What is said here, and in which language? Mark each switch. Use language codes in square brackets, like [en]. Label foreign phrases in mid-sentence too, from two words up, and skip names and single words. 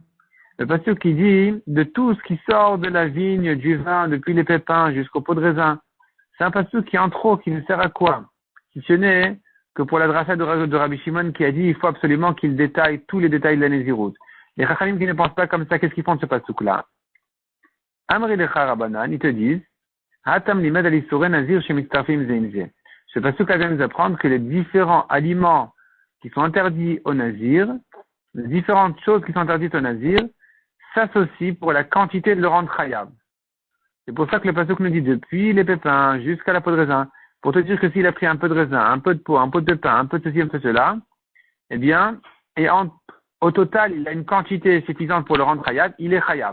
[fr] Le pasuk qui dit de tout ce qui sort de la vigne, du vin, depuis les pépins jusqu'au pot de raisin. C'est un pasuk qui est en trop, qui ne sert à quoi? Si ce n'est que pour la dracha de Rabbi Shimon qui a dit il faut absolument qu'il détaille tous les détails de la Nézirut. Les Chachamim qui ne pensent pas comme ça, qu'est-ce qu'ils font de ce pasuk-là? [he] אמרי לך רבנן, [fr] ils te disent [he] הכתוב לימד על איסורי נזיר שמצטרפין זה עם זה. [fr] Ce pasuk vient nous apprendre que les différents aliments qui sont interdits au nazir, les différentes choses qui sont interdites au nazir, s'associent pour la quantité de le rendre chayav. C'est pour ça que le pasuk nous dit depuis les pépins jusqu'à la peau de raisin, pour te dire que s'il a pris un peu de raisin, un peu de peau, un peu de pain, un peu de ceci, un peu de cela, eh bien, au total, il a une quantité suffisante pour le rendre chayav, il est chayav.